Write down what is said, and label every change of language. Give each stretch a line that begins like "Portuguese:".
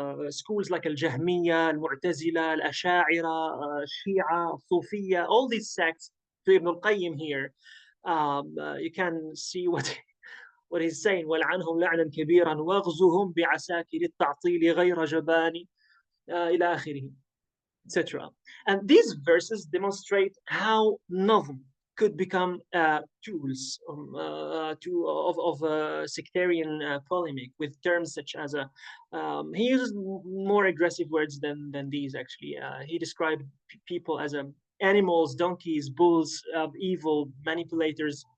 English: Schools like Al-Jahmiyya, Al-Mu'tazila, Al-Asha'ira, Shia, Sufiya, all these sects to Ibn al-Qayyim here. You can see what he's saying.
Arabic: وَلْعَنْهُمْ لَعْنًا كَبِيرًا وَاغْزُهُمْ بِعَسَاكِرِ التَّعْطِيلِ غَيْرَ جَبَانِ إلى آخره, etc.
English: And these verses demonstrate how nazm could become tools of sectarian polemic with terms such as he uses more aggressive words than these actually. He described people as animals, donkeys, bulls, evil manipulators.